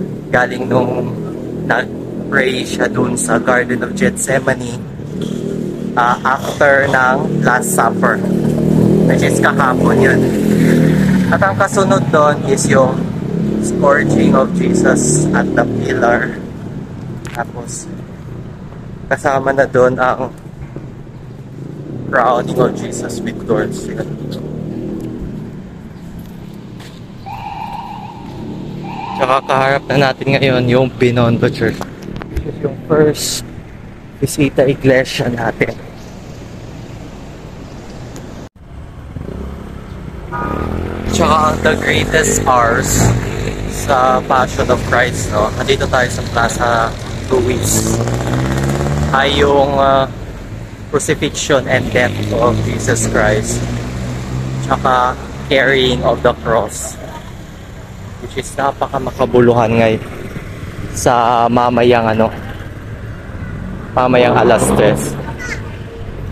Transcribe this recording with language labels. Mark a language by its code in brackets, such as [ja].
[tl] Galing nung nag-pray siya dun sa Garden of Gethsemane after ng Last Supper, which is kahapon yun. At ang kasunod doon [en] is yung scourging of Jesus at the pillar. [tl] Tapos kasama na doon ang [en] crowning of Jesus with thorns. [tl] Tsaka kaharap na natin ngayon yung Binondo Church. [en] This is [tl] yung first Visita Iglesia natin. Tsaka [en] the greatest hours sa Passion of Christ, no? [tl] Nandito tayo sa Plaza Luis. Ay yung [en] crucifixion and death of Jesus Christ. [tl] Tsaka [en] carrying of the cross. Which is [tl] napaka-makabuluhan ngayon sa mamayang alas 3.